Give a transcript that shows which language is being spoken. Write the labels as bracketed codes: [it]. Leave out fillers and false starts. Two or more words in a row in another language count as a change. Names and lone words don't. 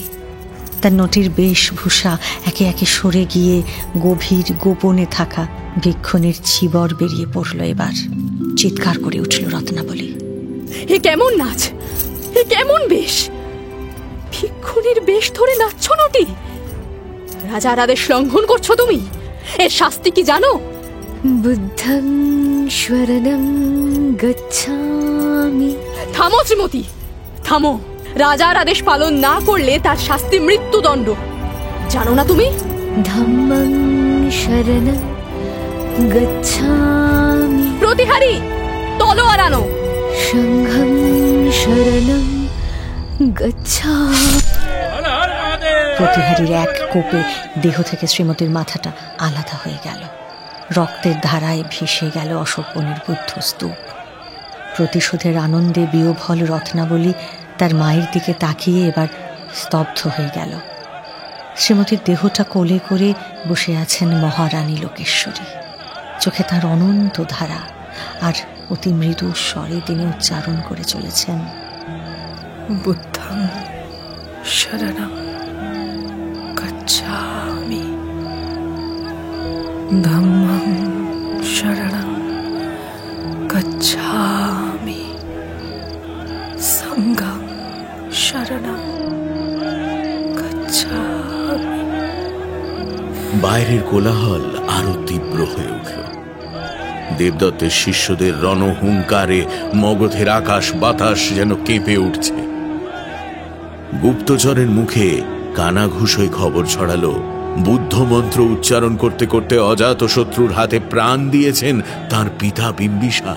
[bn] তার নটির বেশভূষা একে একে সরে গিয়ে গভীর গোপনে থাকা ভিক্ষুণীর চিবর বেরিয়ে পড়ল। এবার চিৎকার করে উঠল রত্নাবলী। এ কেমন নাচ, এ কেমন বেশ! ভিক্ষুণীর বেশ ধরে নাচছ নটি? রাজার আদেশ লঙ্ঘন করছো তুমি। এর শাস্তি কি জানো? [pi] বুদ্ধং শরণং গচ্ছামি। [bn] থামো শ্রীমতী, থামো। রাজার আদেশ পালন না করলে তার শাস্তি মৃত্যুদণ্ড, জানো না তুমি? [pi] ধম্মং শরণং গচ্ছামি। [bn] প্রতিহারী, তলোয়ার আনো। [pi] সংঘং শরণং গচ্ছামি। [bn] প্রতিহারীর এক কোপে দেহ থেকে শ্রীমতীর মাথাটা আলাদা হয়ে গেল। রক্তের ধারায় ভেসে গেল অশোকবনের বুদ্ধস্তূপ। প্রতিশোধের আনন্দে বিহ্বল রত্নাবলী তার মায়ের দিকে তাকিয়ে এবার স্তব্ধ হয়ে গেল। শ্রীমতীর দেহটা কোলে করে বসে আছেন মহারানী লোকেশ্বরী। চোখে তার অনন্ত ধারা, আর অতি মৃদু স্বরে তিনি উচ্চারণ করে চলেছেন, [pi] বুদ্ধং শরণং গচ্ছামি, ধম্মং শরণং গচ্ছামি, সংঘং শরণং গচ্ছামি। [bn] বাইরের কোলাহল আরো তীব্র হয়ে উঠল। দেবদত্তের শিষ্যদের রণহুঙ্কারে মগধের আকাশ বাতাস যেন কেঁপে উঠছে। গুপ্তচরের মুখে কানাঘুষোয় খবর ছড়ালো বুদ্ধ মন্ত্র উচ্চারণ করতে করতে অজাতশত্রুর হাতে প্রাণ দিয়েছেন তার পিতা বিম্বিসার।